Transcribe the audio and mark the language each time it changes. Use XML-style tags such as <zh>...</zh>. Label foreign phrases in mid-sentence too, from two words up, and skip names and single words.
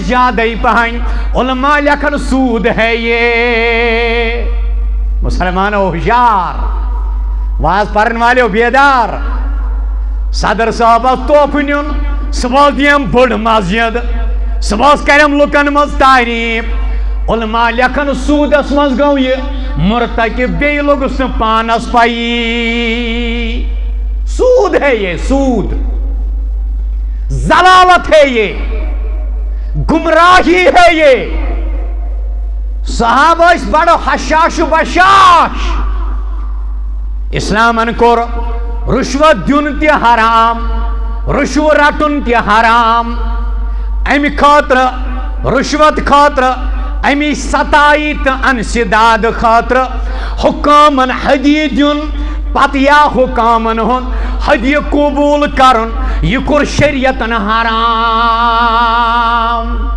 <ks>زیادَے پہن علماء لیکھن</ks> <ur>سوٗد ہے یہ</ur> <ks>مسلمانو ہوشیار واز پرن والیو بیدار صدر صاحبس تحفہٕ نیُن صبحس دِیم بٔڑ مسجد صبحس کریم لُکن منٛز تعریٖف علماء لیکھن سوٗدس منٛز گوٚو یہِ مرتکب بیٚیہِ لوٚگُس نہٕ پانس پَیی</ks> <ur>سوٗد ہے یہ سوٗد ضلالت ہے یہ گمراہی ہے یہ صحابہ</ur> <ks>ٲسۍ بڑٕ حشاش بشاش اسلامن کوٚر رُشوت دیُن تہِ حرام رُشوٕ رٹُن تہِ حرام امہِ خٲطرٕ رُشوت خٲطرٕ امِچ ستایی تہٕ انسداد خٲطرٕ حُکامن ہدیہِ دیُن پتہٕ یا حُکامن ہُنٛد ہدیہِ قبوٗل کرُن یہِ کوٚر شریعتن حرام</ks>